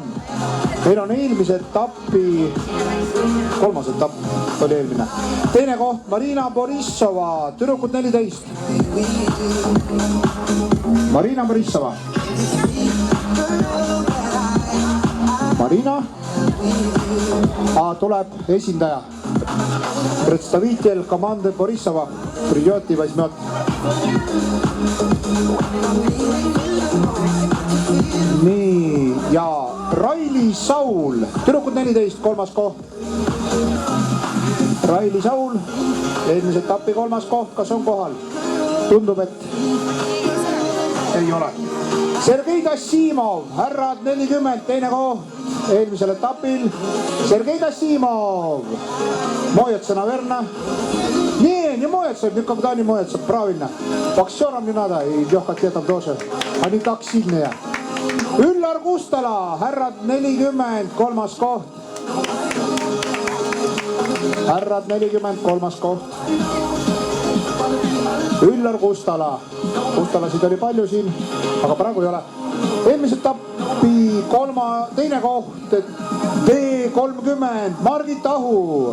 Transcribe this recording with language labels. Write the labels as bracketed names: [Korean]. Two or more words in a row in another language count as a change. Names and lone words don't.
[Estonian] Meil on eelmise etapi, kolmas etapp oli eelmine. Teine koht Marina Borissova, tüdrukud 14. Marina Borissova. Marina tuleb esindaja. [Russian] Представитель команды Борисова придет и возьмет. [Estonian] Nii, ja Raili Saul, tüdrukud 14, kolmas koht. Raili Saul, eelmise etapi kolmas koht, kas on kohal? Tundub, et ei ole. Sergei Tassimov, härrad 40, teine koht eelmisel etapil. Sergei Tassimov, [Russian] моется, наверное. Не моется, никогда не моется, правильно. Боксерам не надо, и легкоатлетам тоже. Они так сильные. [Estonian] Üllar Kustala, härrad 40, kolmas koht. Härrad 40, kolmas koht. Üllar Kustala. Kustalasid oli palju siin, aga praegu ei ole. Eelmise etapi teine koht, D30, Margit Ahu.